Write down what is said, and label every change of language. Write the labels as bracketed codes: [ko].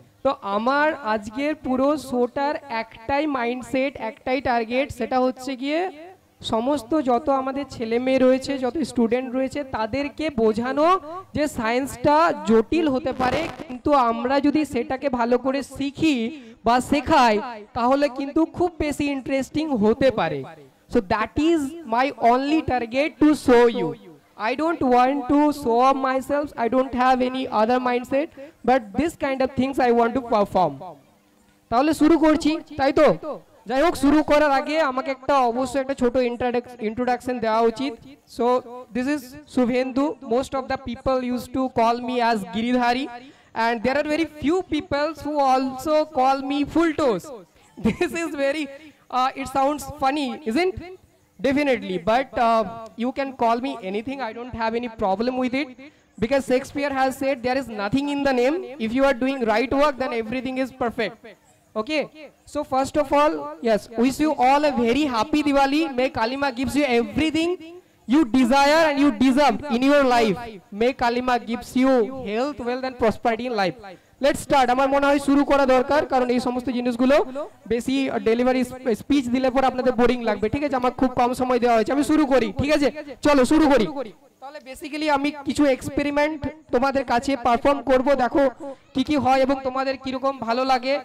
[bn] তো আমার আজকের পুরো শোটার একটাই মাইন্ডসেট, একটাই টার্গেট, সেটা হচ্ছে গিয়ে সমস্ত যত আমাদের ছেলে মেয়ে রয়েছে, যত স্টুডেন্ট রয়েছে, তাদেরকে বোঝানো যে সায়েন্সটা জটিল হতে পারে, কিন্তু আমরা যদি সেটাকে ভালো করে শিখি বা শেখাই তাহলে কিন্তু খুব বেশি ইন্টারেস্টিং হতে পারে। [en] So that is my only target to show you. I don't want to show off myself. I don't have any other mindset, but this kind of things I want to perform. [bn] তাহলে শুরু করছি, তাই তো? যাই হোক, শুরু করার আগে আমাকে অবশ্যই একটা ছোট ইন্ট্রোডাকশন দেওয়া উচিত। [en] So this is Shubhendu. Most of the people use to call me as Giridhari, and there are very few people who also call me Fulltoes. This is very it sounds funny, isn't? Definitely, but you can call me anything. I don't have any problem with it, because Shakespeare has said there is nothing in the name. If you are doing right work, then everything is perfect. Okay, so first of all, yes, wish you all a very happy Diwali. May Kali Ma gives you everything you desire and you deserve in your life. May Kali Ma gives you health, wealth and prosperity in life. Let's start. [bn] আমার মনে হয় শুরু করা দরকার, কারণ এই সমস্ত জিনিসগুলো বেশি ডেলিভারি স্পিচ দিলে পর আপনাদের বোরিং লাগবে। ঠিক আছে, আমার খুব কম সময় দেওয়া হয়েছে, আমি শুরু করি। ঠিক আছে, চলো শুরু করি। তাহলে বেসিক্যালি আমি কিছু এক্সপেরিমেন্ট তোমাদের কাছে পারফর্ম করব, দেখো কি কি হয় এবং তোমাদের কিরকম ভালো লাগে।